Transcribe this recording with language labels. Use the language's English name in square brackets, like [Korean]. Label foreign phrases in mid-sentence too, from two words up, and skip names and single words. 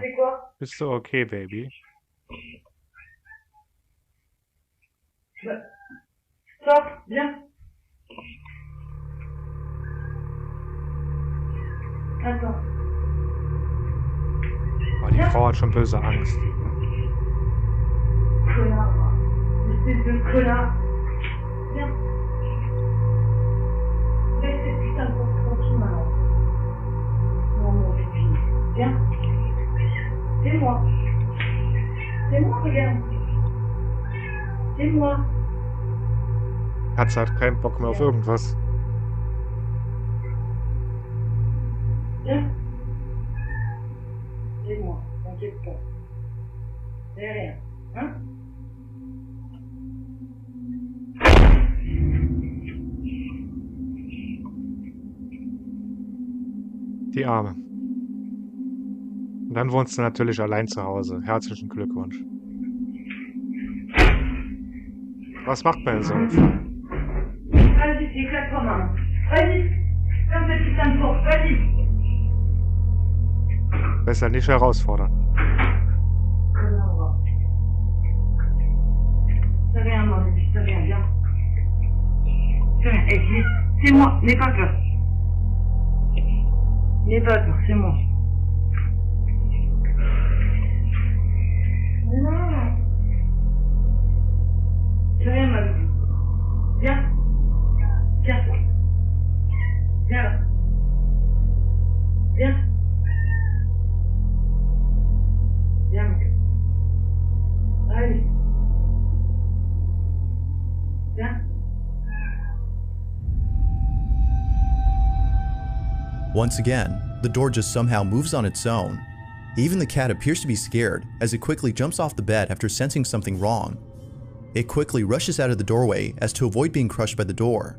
[German] Bist du okay, Baby? [French] Stop, viens. Attends. [German] Oh, die Frau hat schon böse Angst. [French] Connard. Espèce de connard. Viens. Laisse cette putain de porte tranquille maintenant. Non, mon pipi. Viens. C'est moi. C'est moi, regarde. C'est moi. [German] Katze hat keinen Bock mehr auf irgendwas. [French] Viens. C'est moi, t'inquiète pas. C'est rien, hein? [German] Die Arme. Und dann wohnst du natürlich allein zu Hause. Herzlichen Glückwunsch. Was macht man in so einem Fall? [French] Vas-y, éclate-toi, maman. Vas-y. Comme ça, tu t'en fous. Vas-y. [German] Besser nicht herausfordern. [French] C'est rien, mon bébé, c'est rien, viens. C'est rien, hey, c'est moi, n'aie pas peur. N'aie pas peur, c'est moi. Non. C'est rien, ma bébé. Viens. Viens. Viens là. Viens. Viens, mon cœur. Allez. Viens. [English] Once again, the door just somehow moves on its own. Even the cat appears to be scared as it quickly jumps off the bed after sensing something wrong. It quickly rushes out of the doorway as to avoid being crushed by the door.